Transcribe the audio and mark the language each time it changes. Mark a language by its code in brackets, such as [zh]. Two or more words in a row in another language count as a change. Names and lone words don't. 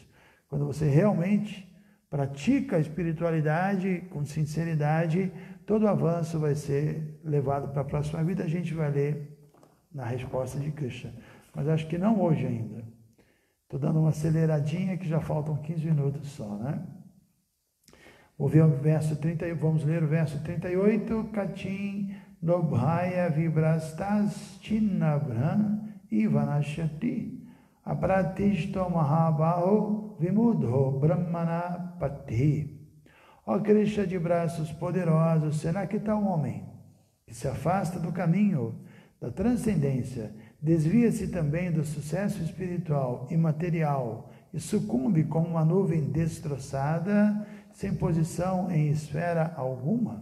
[pt] Quando você realmente pratica a espiritualidade com sinceridade, todo o avanço vai ser levado para a próxima vida. A gente vai ler na resposta de Krishna. Mas acho que não hoje ainda. Estou dando uma aceleradinha que já faltam 15 minutos só, né? Vamos ler o verso 38. [sa] Katin Nobhaya Vibrastas Chinnabhran Ivanashati Apratishto Mahabahu Vimudho Brahmana Pati. [pt] Ó Krishna de braços poderosos, será que tal homem que se afasta do caminho da transcendência, desvia-se também do sucesso espiritual e material e sucumbe como uma nuvem destroçada, sem posição em esfera alguma?